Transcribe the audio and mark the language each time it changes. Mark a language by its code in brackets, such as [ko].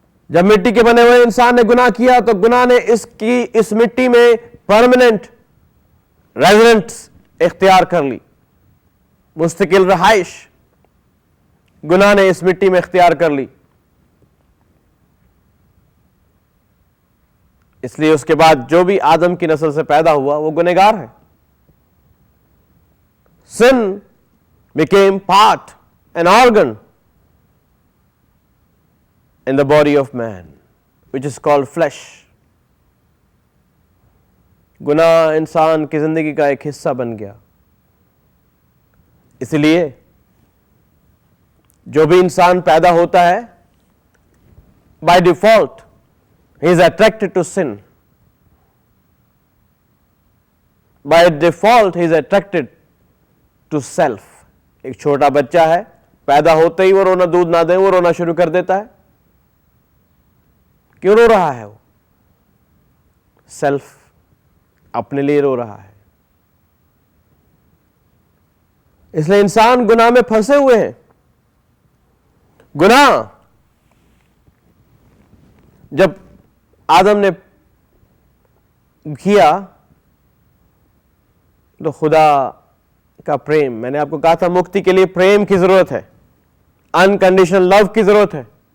[hi] जब मिट्टी के बने हुए इंसान ने गुनाह किया, तो गुनाह ने इस मिट्टी में परमानेंट रेजिडेंस इख्तियार कर ली, मुस्तकिल रहाइश गुनाह ने इस मिट्टी में इख्तियार कर ली। इसलिए उसके बाद जो भी आदम की नस्ल से पैदा हुआ वो गुनहगार है। [en] Sin became part, an organ in the body of man, which is called flesh. [hi] गुनाह इंसान की जिंदगी का एक हिस्सा बन गया। इसलिए जो भी इंसान पैदा होता है, [en] by default he is attracted to sin. By default he is attracted to self. [hi] एक छोटा बच्चा है, पैदा होते ही वो रोना, दूध ना दे वो रोना शुरू कर देता है। क्यों रो रहा है वो? सेल्फ, अपने लिए रो रहा है। इसलिए इंसान गुनाह में फंसे हुए हैं। गुनाह जब आदम ने किया तो खुदा का प्रेम, मैंने आपको कहा था मुक्ति के लिए प्रेम की जरूरत है, अनकंडीशनल लव की जरूरत है।